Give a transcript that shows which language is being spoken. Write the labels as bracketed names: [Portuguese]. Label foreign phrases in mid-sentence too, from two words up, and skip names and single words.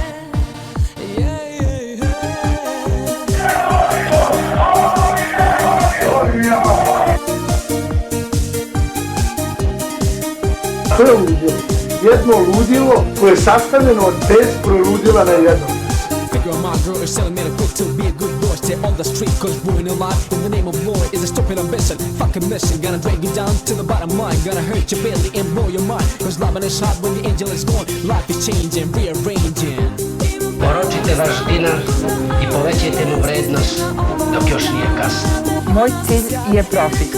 [Serbian] To je ludilo. Jedno ludilo koje je sastavljeno od 10 ludila na jedno. [English] Figure my girl is telling me to quit to be a good boy. Stay on the street cause ruin a lot in the name of glory is a stupid ambition. Fucking mission, gonna drag you down to the bottom line. Gonna hurt your belly and blow your mind. Cause loving is hot when the angel is gone. Life is changing, rearranging. [Serbian] Oročite vaš dinar i povećajte mu vrednost dok još nije kasno. Moj cilj je profit.